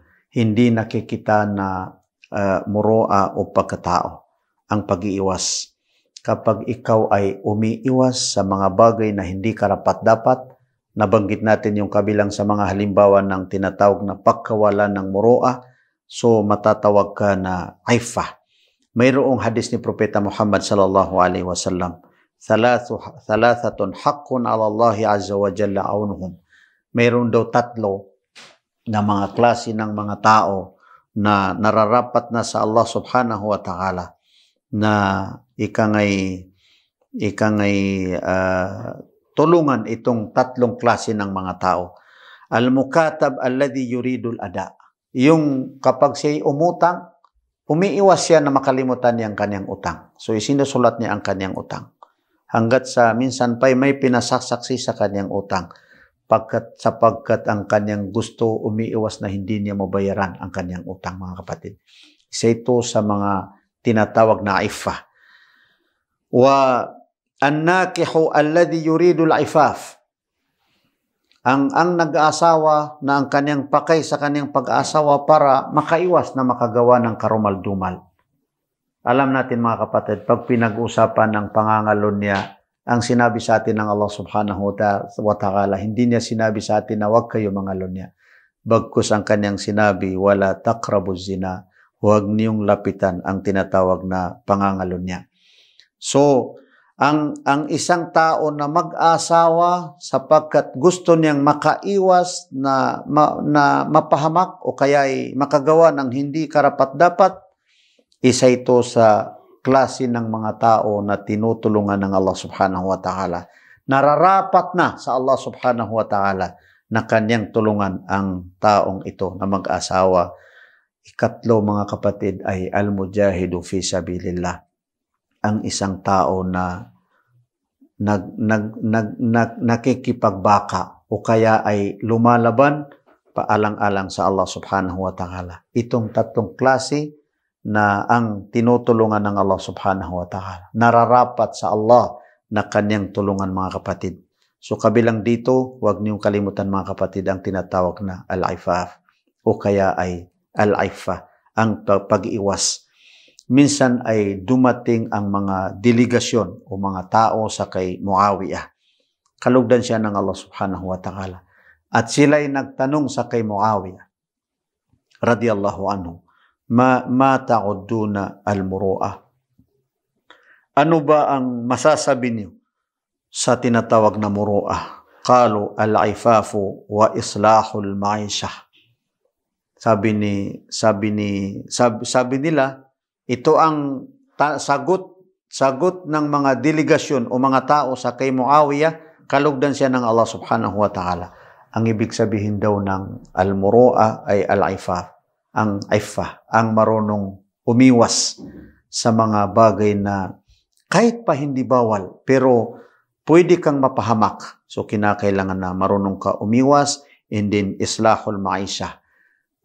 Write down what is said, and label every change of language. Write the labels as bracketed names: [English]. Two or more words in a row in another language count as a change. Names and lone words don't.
[Filipino] Hindi nakikita na muru'a o pagkatao ang pag-iiwas. Kapag ikaw ay umiiwas sa mga bagay na hindi karapat-dapat, nabanggit natin yung kabilang sa mga halimbawa ng tinatawag na pagkawalan ng muru'a, so matatawag ka na iffah. Mayroong hadis ni Propeta Muhammad [Arabic] صلى الله عليه وسلم, ثلاثة حق على الله عز وجل عونهم. [Filipino] Mayroon daw 3 na mga klase ng mga tao na nararapat na sa [Arabic] الله سبحانه وتعالى [Filipino] na ikangay tulungan itong 3 klase ng mga tao. [Arabic] المكاتب الذي يريد الأداء. [Filipino] Yung kapag siya'y umutang, umiiwas siya na makalimutan niya ang kanyang utang. So isinusulat niya ang kanyang utang. Hanggat sa minsan pa'y may pinasasaksi sa kanyang utang. Sapagkat ang kanyang gusto umiiwas na hindi niya mabayaran ang kanyang utang, mga kapatid. Isa ito sa mga tinatawag na iffah. [Arabic] والناكح الذي يريد العفاف. [Filipino] Ang nag-aasawa na ang kanyang pakay sa kanyang pag-aasawa para makaiwas na makagawa ng karumal-dumal. Alam natin mga kapatid, pag pinag-usapan ng pangangalon niya, ang sinabi sa atin ng [Arabic] الله سبحانه وتعالى, [Filipino] hindi niya sinabi sa atin na huwag kayo mangalon niya. Bagkus ang kanyang sinabi, [Arabic] ولا تقربوا الزنا, [Filipino] huwag niyong lapitan ang tinatawag na pangangalon niya. So, ang isang tao na mag-asawa sapagkat gusto niyang makaiwas na mapahamak o kaya ay makagawa ng hindi karapat-dapat, isa ito sa klase ng mga tao na tinutulungan ng [Arabic] الله سبحانه وتعالى. [Filipino] Nararapat na sa [Arabic] الله سبحانه وتعالى [Filipino] na kanyang tulungan ang taong ito na mag-asawa. Ikatlo, mga kapatid, ay [Arabic] المجاهد في سبيل الله. [Filipino] Ang isang tao na nakikipagbaka o kaya ay lumalaban paalang-alang sa [Arabic] الله سبحانه وتعالى. [Filipino] Itong 3 klase na ang tinutulungan ng [Arabic] الله سبحانه وتعالى. [Filipino] Nararapat sa Allah na kanyang tulungan, mga kapatid. So kabilang dito, huwag niyong kalimutan, mga kapatid, ang tinatawag na al-ifaf o kaya ay al-iffah, ang pag-iwas. Minsan ay dumating ang mga delegasyon o mga tao sa kay Muawiyah. Kalugdan siya ng [Arabic] الله سبحانه وتعالى. [Filipino] At sila'y nagtanong sa kay Muawiyah [Arabic] رضي الله عنه, ما تعدون المروءة? [Filipino] Ano ba ang masasabi niyo sa tinatawag na muru'ah? [Arabic] قالوا العفاف وإصلاح المعيشة. [Filipino] Sabi nila, ito ang sagot ng mga delegasyon o mga tao sa kay Muawiyah, kalugdan siya ng [Arabic] الله سبحانه وتعالى. [Filipino] Ang ibig sabihin daw ng al-muru'a ay al-ifaf, ang iffah, ang marunong umiwas sa mga bagay na kahit pa hindi bawal, pero pwede kang mapahamak. So kinakailangan na marunong ka umiwas, [English] and then [Arabic] إصلاح المعيشة.